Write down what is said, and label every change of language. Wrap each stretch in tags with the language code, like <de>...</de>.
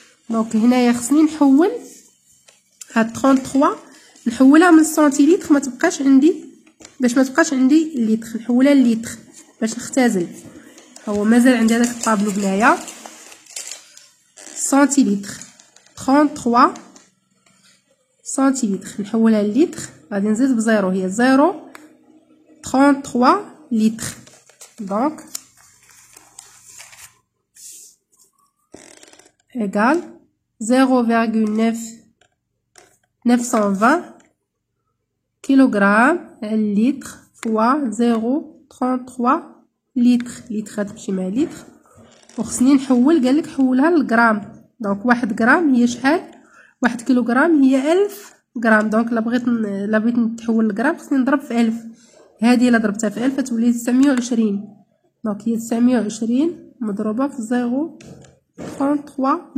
<ar>دونك هنايا خصني نحول هاد 33 نحولها من سنتيلتر، ما تبقاش عندي باش ما تبقاش عندي اللتر، نحولها للتر باش نختزل. هو مازال عندي هذاك الطابلو بنايا سنتيلتر 33 سنتيلتر نحولها للتر، غادي نزيد بزيرو هي 33 litres.</ar> <fr>Donc égale 0,920 kg litre fois 0,33 litre.</fr> <ar>litre غتمشي مع litre، وخصني نحول قالك حولها للغرام. دونك 1 غرام هي شحال؟ 1 كيلوغرام هي 1000 غرام. دونك لا بغيت نتحول للغرام خصني نضرب في 1000. هذه الا ضربتها في 1000 تولي 920. دونك هي 920 مضروبه في 0.33.</ar>